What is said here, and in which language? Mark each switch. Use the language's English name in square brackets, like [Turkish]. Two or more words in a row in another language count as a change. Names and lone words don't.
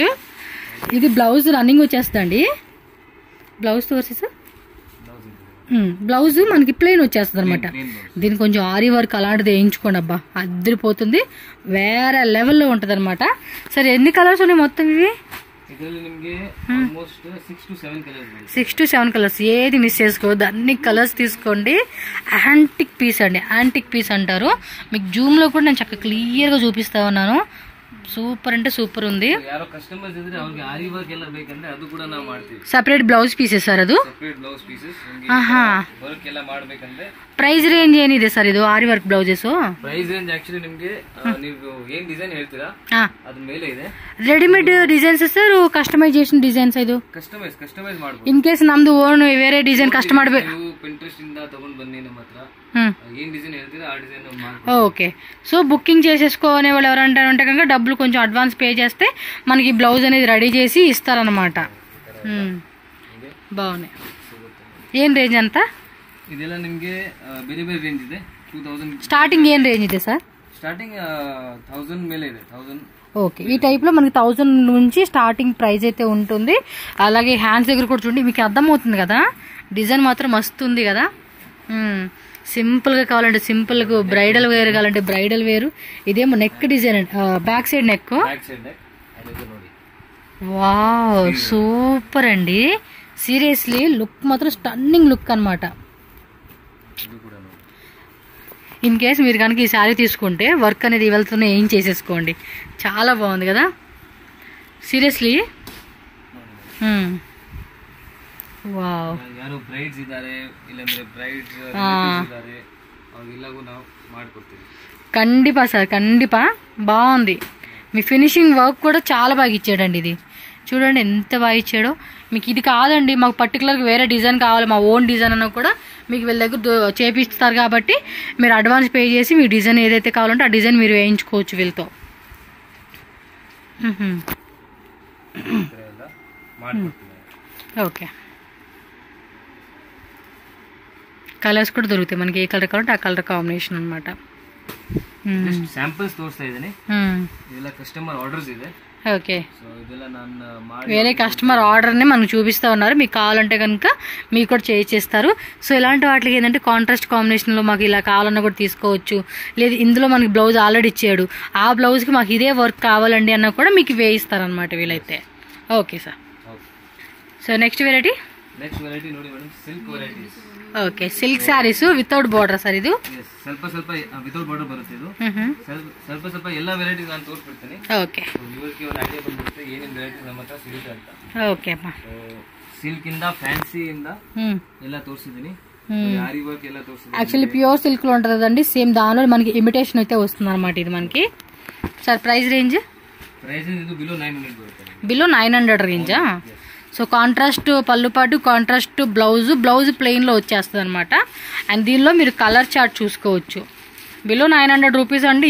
[Telugu] ఇది [English] blouse running [Telugu] వచ్చేస్తుందండి. బ్లౌజ్ తోసి సార్, బ్లౌజ్ మనకి ప్లెయిన్ వచ్చేస్తుంది అనమాట. దీనికి కొంచెం ఆరి వర్క్ అలాంటిది వేయించుకోండి, అబ్బా అదిరిపోతుంది, వేరే లెవెల్లో ఉంటుంది అనమాట. సరే ఎన్ని కలర్స్ ఉన్నాయి మొత్తం? ఇవి [Kannada] ಇದರಲ್ಲಿ ನಿಮಗೆ [English] almost 6 to 7 colors 6 to 7 colors. [Telugu] ఏది మిస్ చేసుకోవద్దు, అన్ని కలర్స్ తీసుకోండి. [English] antique piece [Telugu] అండి, [English] antique piece [Telugu] అంటారు. మీకు జూమ్లో కూడా నేను చక్కగా క్లియర్గా చూపిస్తా ఉన్నాను. సూపర్ అంటే సూపర్ ఉంది. [Kannada] ಯಾರೋ ಕಸ್ಟಮರ್ಸ್ ಇದ್ರೆ ಅವರಿಗೆ ಆರಿ ವರ್ಕ್ ಎಲ್ಲ ಬೇಕಂದ್ರೆ ಅದು ಕೂಡ ನಾವು ಮಾಡ್ತೀವಿ. [English] separate blouse pieces [Kannada] ಸರ್ ಅದು? [English] separate blouse pieces [Kannada] ವರ್ಕ್ ಎಲ್ಲ ಮಾಡಬೇಕಂದ್ರೆ. [English] price range [Kannada] ಏನಿದೆ ಸರ್ ಇದು ಆರಿ ವರ್ಕ್ ಬ್ಲೌಸಸ್? [English] price range actually [Kannada] ನಿಮಗೆ ನೀವು ಏನ್ ಡಿಸೈನ್ ಹೇಳ್ತೀರಾ ಅದ್ರ ಮೇಲೆ ಇದೆ. [English] readymade designs sir, customization designs ಇದು? [Kannada] ಕಸ್ಟಮೈಸ್ ಮಾಡಬಹುದು. [English] in case [Kannada] ನಮ್ದು ಓನ್ ಬೇರೆ ಡಿಸೈನ್ ಕಷ್ಟ ಮಾಡಬೇಕು, ನೀವು ಪಿಂಟ್ರೆಸ್ಟ್ ಇಂದ ತಗೊಂಡು ಬನ್ನಿ ನಮ್ಮ ಹತ್ರ. ఏం డిజైన్ ಹೇಳ್ತೀರಾ ఆ డిజైన్ [Telugu] ఓకే. సో బుకింగ్ చేసేసుకునే వాళ్ళు ఎవరంటే కనుక డబ్బులు కొంచెం [English] advance pay [Telugu] చేస్తే మనకి బ్లౌజ్ అనేది రెడీ చేసి ఇస్తారనమాట. బాగున్నాయి. ఏం రేంజ్ అంతా? [Kannada] ಇದೆಲ್ಲ ನಿಮಗೆ ಬೇರೆ ಬೇರೆ ರೇಂಜ್ ಇದೆ. 2000 [Telugu] స్టార్టింగ్ ఏం రేంజ్ ಇದೆ సార్? [Kannada] స్టార్టింగ్ 1000 ಮೇಲೆ ಇದೆ. 1000. [Telugu] ఓకే. ఈ టైప్ లో మనకి 1000 నుంచి [English] starting price [Telugu] అయితే ఉంటుంది. అలాగే హ్యాండ్స్ దగ్గర కూడా చూడండి, మీకు అర్థమవుతుంది కదా, డిజైన్ మాత్రం మస్తు ఉంది కదా. సింపుల్ గా కావాలంటే సింపుల్ గా, [English] bridal wear [Telugu] కావాలంటే [English] bridal wear. [Telugu] ఇదేమో [English] neck design, back side neck. wow super [Telugu] అండి, [English] seriously look [Telugu] మాత్రం [English] stunning look [Telugu] అనమాట. [English] in case [Telugu] మీరు కనుక ఈ శారీ తీసుకుంటే వర్క్ అనేది వెళ్తూనే ఏం చేసేసుకోండి, చాలా బాగుంది కదా సీరియస్లీ. [Kannada] ವಾವ್. ಯಾರು ಬ್ರೈಡ್ಸ್ ಇದ್ದಾರೆ ಇಲ್ಲಂದ್ರೆ ಬ್ರೈಡ್ಸ್ ಇದ್ದಾರೆ ಅವರಿಗೆಲ್ಲಗೂ ನಾವು ಮಾಡ್ಕೊಡ್ತೀವಿ. [Telugu] కండిపా సార్, కండిపా బాగుంది. మీ [English] finishing work [Telugu] కూడా చాలా బాగా ఇచ్చాడండి. ఇది చూడండి ఎంత బాగా ఇచ్చాడో. మీకు ఇది కాదండి, మాకు పర్టికులర్గా వేరే డిజైన్ కావాలి, మా [English] own design [Telugu] అన్న కూడా మీకు వీళ్ళ దగ్గర చేపిస్తారు. కాబట్టి మీరు అడ్వాన్స్ పే చేసి మీ డిజైన్ ఏదైతే కావాలంటే ఆ డిజైన్ మీరు వేయించుకోవచ్చు వీళ్ళతో. ఓకే. కలర్స్ కూడా దొరుకుతాయి మనకి, ఏ కలర్ కావాలంటే ఆ [English] color combination [Telugu] అనమాట. [Kannada] శాంపిల్స్ తోರಿಸ್ತಾ ಇದ್ದೀನಿ. ಇದೆಲ್ಲ [English] customer orders [Kannada] ಇದೆ. [Telugu] ఓకే. [Kannada] సో ಇದೆಲ್ಲ ನಾನು [Telugu] వేరే [English] customer order [Telugu] మనకు చూపిస్తూ ఉన్నారు. మీకు కావాలంటే కనుక మీకు కూడా చేసేస్తారు. సో ఇలాంటి వాటికి ఏంటంటే [English] contrast combination [Telugu] మాకు ఇలా కావాలన్నా కూడా తీసుకోవచ్చు. లేదు ఇందులో మనకి బ్లౌజ్ ఆల్రెడీ ఇచ్చాడు, ఆ బ్లౌజ్కి మాకు ఇదే వర్క్ కావాలండి అన్నా కూడా మీకు వేయిస్తారనమాట వీలైతే. [English] OK sir. so next variety [Kannada] ನೋಡಿ ಮೇಡಮ್, [English] silk varieties. [Telugu] ఓకే. [English] silk sarees without border sir [Telugu] ಇದು? [Kannada] ಸ್ವಲ್ಪ [English] without border [Kannada] ಬರುತ್ತೆ ಇದು. ಸ್ವಲ್ಪ ಎಲ್ಲ ವೆರೈಟಿ ನಾನು ತೋರಿಸ್ಬಿಡ್ತೀನಿ. ಓಕೆ. ಇವರಿಗೆ ಒಂದು ಐಡಿಯಾ ಬಂದ್ಬಿಡುತ್ತೆ ಏನೇನು ವೆರೈಟಿ ನಮ್ಮ ಹತ್ರ ಸಿಗುತ್ತೆ ಅಂತ. ಓಕೆ ಅಮ್ಮ. ಸಿಲ್ಕ್ ಇಂದ ಫ್ಯಾನ್ಸಿ ಇಂದ ಎಲ್ಲ ತೋರಿಸಿದ್ದೀನಿ. ఆరీ వర్క్ ಎಲ್ಲ ತೋರಿಸಿದ್ದೀನಿ. [Telugu] యాక్చువల్లీ [English] pure silk [Telugu] లో ఉంటుందండి, సేమ్ దానిలో మనకి ఇమిటేషన్ అయితే వస్తుంది అనమాట ఇది మనకి. [English] sir price range [Kannada] ఇది బిలో 900 బರುತ್ತೆ. [Telugu] బిలో 900 రేంజా? సో కాంట్రాస్ట్ పళ్ళు పాటు [English] contrast blouse plain [Telugu] వచ్చేస్తుంది అనమాట. అండ్ దీనిలో మీరు [English] color chart [Telugu] చూసుకోవచ్చు. [English] below 900 rupees [Telugu] అండి.